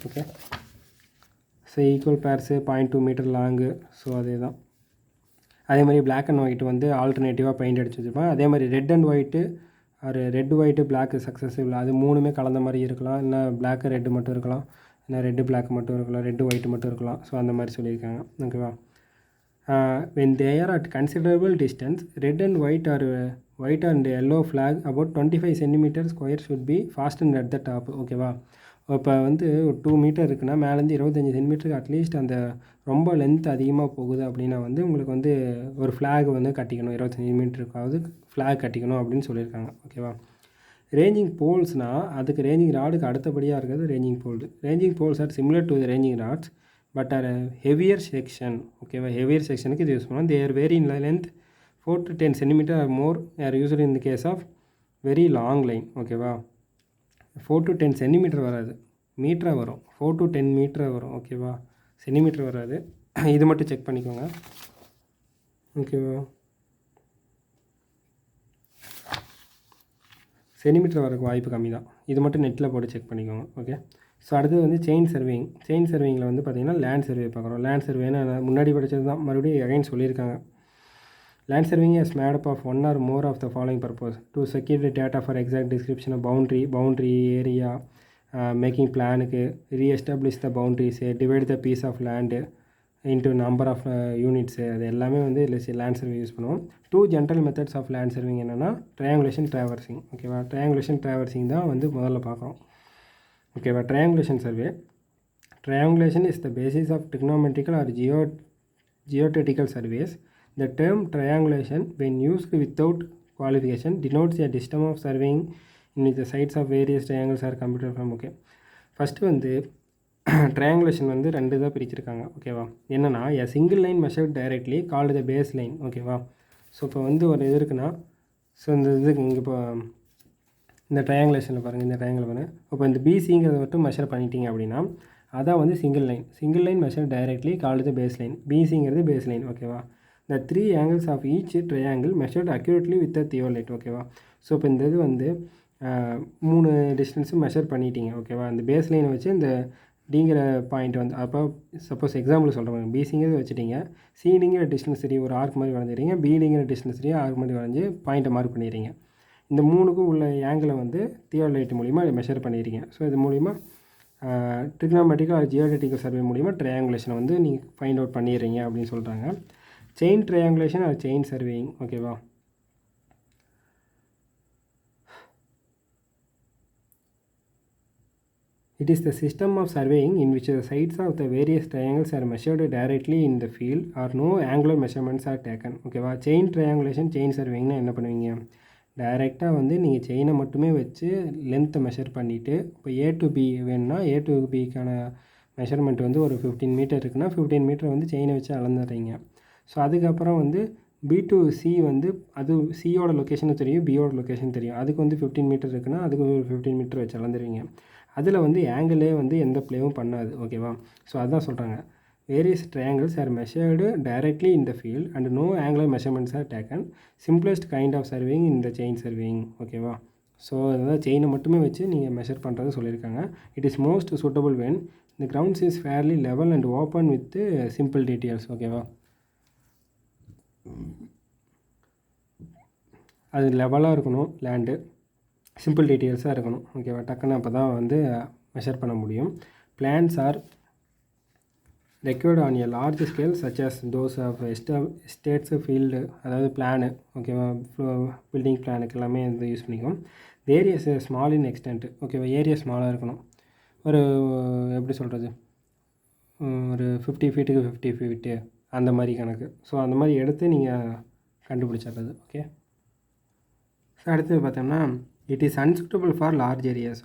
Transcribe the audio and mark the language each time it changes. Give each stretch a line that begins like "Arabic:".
Tamil: Okay, so equal பேர்ஸு 0.2 metre long. So அதே தான். அதே மாதிரி பிளாக் அண்ட் ஒயிட் வந்து ஆல்டர்னேட்டிவாக பெயிண்ட் அடிச்சு வச்சுருப்பாங்க. அதே மாதிரி ரெட் அண்ட் ஒயிட்டு ஒரு ரெட் ஒயிட்டு பிளாக்கு சக்ஸஸ்ஃபுல், அது 3மே கலந்த மாதிரி இருக்கலாம். இல்லை பிளாக்கு ரெட்டு மட்டும் இருக்கலாம், இல்லை ரெட்டு பிளாக் மட்டும் இருக்கலாம், ரெட்டு ஒயிட்டு மட்டும் இருக்கலாம். ஸோ அந்த மாதிரி சொல்லியிருக்காங்க.
English: ஓகேவா, when they are at considerable distance, red and white and yellow flag about 25 centimeter square should be fastened at the top.
Tamil: ஓகேவா, இப்போ வந்து ஒரு 2 மீட்டர் இருக்குன்னா மேலேருந்து 25 சென்டிமீட்டருக்கு அட்லீஸ்ட் அந்த ரொம்ப லென்த் அதிகமாக போகுது அப்படின்னா வந்து உங்களுக்கு வந்து ஒரு ஃப்ளாக் வந்து கட்டிக்கணும், 25 சென்டிமீட்டருக்காவது ஃப்ளாக் கட்டிக்கணும் அப்படின்னு சொல்லியிருக்காங்க. ஓகேவா, ரேஞ்சிங் போல்ஸ்னால் அதுக்கு ரேஞ்சிங் ராடுக்கு அடுத்தபடியாக இருக்கிறது ranging bolt.
English: Ranging poles are similar to the ranging rods but are heavier section.
Tamil: ஓகேவா, ஹெவியர் செக்ஷனுக்கு இது யூஸ் பண்ணுவோம்.
English: They are vary in length 4 to 10 centimetre R more or used in the case of very long line.
Tamil: ஓகேவா, 4 to 10 centimetre வராது, மீட்டராக வரும். 4 to 10 மீட்டராக வரும். ஓகேவா, சென்டிமீட்டர் வராது. இது மட்டும் செக் பண்ணிக்கோங்க. ஓகேவா, சென்டிமீட்டர் வரக்கு வாய்ப்பு கம்மி தான். இது மட்டும் நெட்டில் போட்டு செக் பண்ணிக்கோங்க. ஓகே, ஸோ அடுத்தது வந்து செயின் சர்வேயிங்கில் வந்து பார்த்திங்கன்னா லேண்ட் சர்வே பார்க்குறோம். லேண்ட் சர்வேன்னு முன்னாடி படித்தது தான், மறுபடியும் அகைன் சொல்லியிருக்காங்க.
English: land surveying is made up of 1 or more of the following purpose: to secure the data for exact description of boundary area, making plan, re-establish the boundaries, divide the piece of land, into number of units
Tamil: அது எல்லாமே வந்து இதில் land survey use பண்ணுவோம்.
English: 2 general methods of land surveying என்னென்னா triangulation traversing.
Tamil: ஓகேவா, triangulation traversing தான் வந்து முதல்ல பார்க்குறோம். ஓகேவா, triangulation survey.
English: Triangulation is the basis of trigonometrical or geodetical surveys. The term triangulation, when used without qualification, denotes a system of surveying in which the sides of various triangles are computed from.
Tamil: Okay, first வந்து triangulation வந்து 2 தான் பிரிச்சிருக்காங்க.
English: ஓகேவா, என்னென்னா a single line measured directly called the base line.
Tamil: ஓகேவா, so இப்போ வந்து ஒரு இது இருக்குன்னா, ஸோ இந்த இதுக்கு இங்கே இப்போ இந்த ட்ரையாங்குலேஷனில் பாருங்கள், இந்த ட்ரையாங்கில் பாருங்கள். இப்போ இந்த பிசிங்கிறத மட்டும் மெஷர் பண்ணிட்டீங்க அப்படின்னா அதான் வந்து
English: Single line measure directly called the base line.
Tamil: பிசிங்கிறது base line.
English: ஓகேவா, the 3 angles of each triangle measured accurately with the theodolite.
Tamil: ஓகேவா, ஸோ இப்போ இந்த இது வந்து 3 டிஸ்டன்ஸும் மெஷர் பண்ணிட்டீங்க. ஓகேவா, இந்த பேஸ் லைனை வச்சு இந்த டிங்கிற பாயிண்ட் வந்து அப்போ சப்போஸ் எக்ஸாம்பிள் சொல்கிறேன், பிசிங்கிறது வச்சுட்டீங்க, சிடிங்கிற டிஸ்டன்ஸ் சரி ஒரு ஆர்க் மாதிரி வரைஞ்சிறீங்க, பிடிங்கிற டிஸ்டன்ஸ் சரி ஆர்க் மாதிரி வரைஞ்சி பாயிண்ட்டை மார்க் பண்ணிடுறீங்க. இந்த 3க்கும் உள்ள ஆங்கிளை வந்து தியோலைட் மூலிமா மெஷர் பண்ணிடுறீங்க. ஸோ இது மூலிமா ட்ரிக்னோமெட்ரிக்கல் ஆர் ஜியோடெட்டிக்கல் சர்வே மூலிமா ட்ரையாங்குலேஷனை வந்து நீங்கள் ஃபைண்ட் அவுட் பண்ணிடுறீங்க அப்படின்னு சொல்கிறாங்க.
English: Chain triangulation or chain surveying. ஓகேவா, it is the system of surveying in which the sides of the various triangles are measured directly in the field or no angular measurements are taken.
Tamil: ஓகேவா, chain triangulation chain சர்வேயிங்னா என்ன பண்ணுவீங்க, டைரெக்டாக வந்து நீங்கள் செயினை மட்டுமே வச்சு லென்த்தை மெஷர் பண்ணிவிட்டு, இப்போ ஏ டு பி வேணும்னா ஏ டு பிக்கான மெஷர்மெண்ட் வந்து ஒரு 15 மீட்டர் இருக்குன்னா 15 மீட்டர் வந்து செயினை வச்சு அளந்துடுறீங்க. ஸோ அதுக்கப்புறம் வந்து பி டு சி வந்து அது சியோட லொக்கேஷனும் தெரியும், பியோட லொக்கேஷன் தெரியும். அதுக்கு வந்து 15 மீட்டர் இருக்குன்னா அதுக்கு ஒரு 15 மீட்டர் வச்சு அளந்துருவீங்க. அதில் வந்து ஆங்கிளே வந்து எந்த ப்ளேவும் பண்ணாது.
English: ஓகேவா,
Tamil: ஸோ அதுதான் சொல்கிறாங்க,
English: various triangles are measured directly in the field and no angular measurements are taken. Simplest kind of surveying in the chain surveying.
Tamil: ஓகேவா, ஸோ அதாவது செயினை மட்டுமே வச்சு நீங்கள் மெஷர் பண்ணுறது சொல்லியிருக்காங்க.
English: It is most suitable when the grounds is fairly level and open with simple details.
Tamil: ஓகேவா, அது லெவலாக இருக்கணும், லேண்டு சிம்பிள் டீட்டெயில்ஸாக இருக்கணும். ஓகேவா, டக்குன்னு அப்போ தான் வந்து மெஷர் பண்ண முடியும்.
English: plans are required on a large scale such as those of estates field,
Tamil: அதாவது பிளானு. ஓகேவா, பில்டிங் பிளானுக்கு எல்லாமே வந்து யூஸ் பண்ணிக்கும்.
English: Area small in extent.
Tamil: ஓகேவா, ஏரியா ஸ்மாலாக இருக்கணும். ஒரு எப்படி சொல்கிறது, ஒரு 50 ஃபீட்டுக்கு 50 ஃபீட்டு அந்த மாதிரி கணக்கு. ஸோ அந்த மாதிரி எடுத்து நீங்கள் கண்டுபிடிச்சிடுறது. ஓகே, ஸோ அடுத்து பார்த்தோம்னா
English: It is unsuitable for large areas.